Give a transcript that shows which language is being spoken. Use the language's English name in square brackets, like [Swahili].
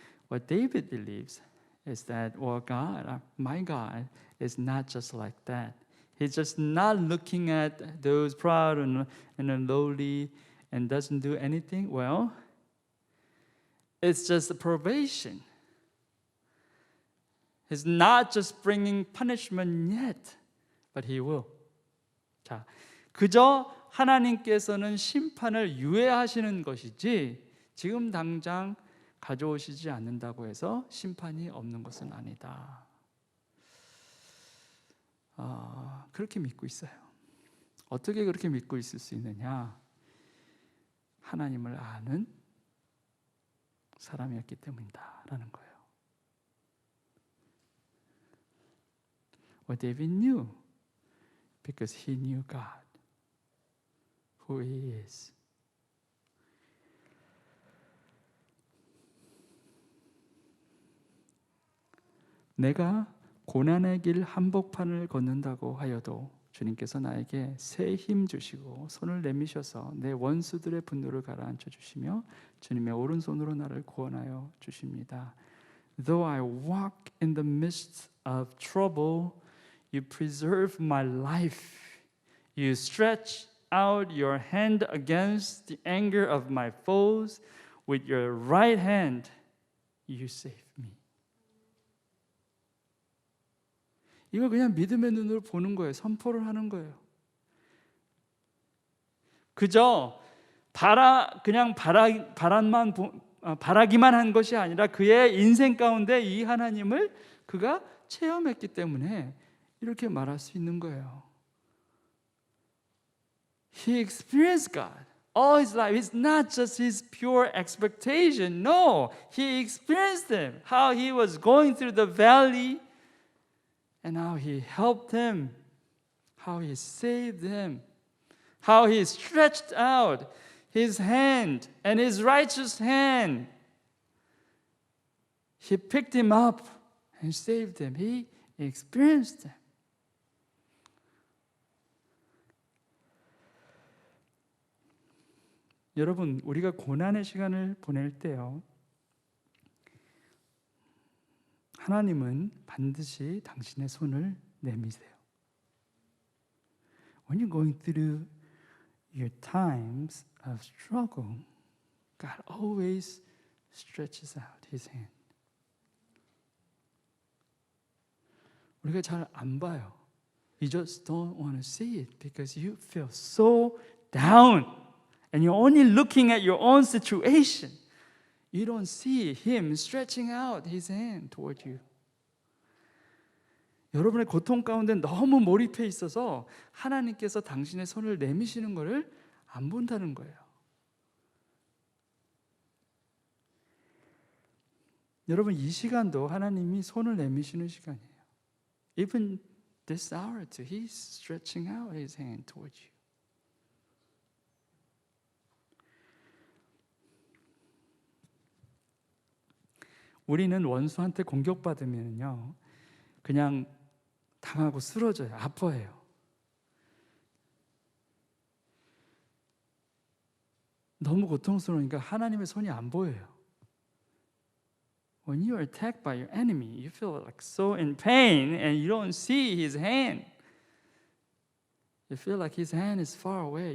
[English] What David believes is that, well, God, my God, is not just like that. He's just not looking at those proud and lowly and doesn't do anything. Well, it's just a probation. He's not just bringing punishment yet, but he will. [Korean] 자, 그저 하나님께서는 심판을 유예하시는 것이지 지금 당장 가져오시지 않는다고 해서 심판이 없는 것은 아니다. 그렇게 믿고 있어요. 어떻게 그렇게 믿고 있을 수 있느냐? 하나님을 아는 사람이었기 때문이다라는 거예요. [English] Well, David knew because he knew God, who He is. [Korean] 내가 고난의 길 한복판을 걷는다고 하여도 주님께서 나에게 새 힘 주시고 손을 내미셔서 내 원수들의 분노를 가라앉혀 주시며 주님의 오른손으로 나를 구원하여 주십니다. [English] Though I walk in the midst of trouble, you preserve my life. You stretch out your hand against the anger of my foes. With your right hand, you save me. [Korean] 이거 그냥 믿음의 눈으로 보는 거예요. 선포를 하는 거예요. 그저 그냥 바라기만 한 것이 아니라 그의 인생 가운데 이 하나님을 그가 체험했기 때문에 이렇게 말할 수 있는 거예요. [English] He experienced God all his life. It's not just his pure expectation. No, he experienced Him. How He was going through the valley and how He helped him, how He saved him, how He stretched out His hand and His righteous hand. He picked him up and saved him. He experienced him. [Korean] 여러분, 우리가 고난의 시간을 보낼 때요, 하나님은 반드시 당신의 손을 내미세요. [English] When you're going through your times of struggle, God always stretches out His hand. [Korean] 우리가 잘 안 봐요. [English] You just don't want to see it because you feel so down and you're only looking at your own situation. You don't see Him stretching out His hand toward you. [Korean] 여러분의 고통 가운데 너무 몰입해 있어서 하나님께서 당신의 손을 내미시는 것을 안 본다는 거예요. 여러분, 이 시간도 하나님이 손을 내미시는 시간이에요. [English] Even this hour too, He's stretching out His hand towards you. [Korean] 우리는 원수한테 공격받으면요, 그냥 당하고 쓰러져요. 아파해요. 너무 고통스러우니까 하나님의 손이 안 보여요. [English] When you are attacked by your enemy, you feel like so in pain and you don't see His hand. You feel like His hand is far away.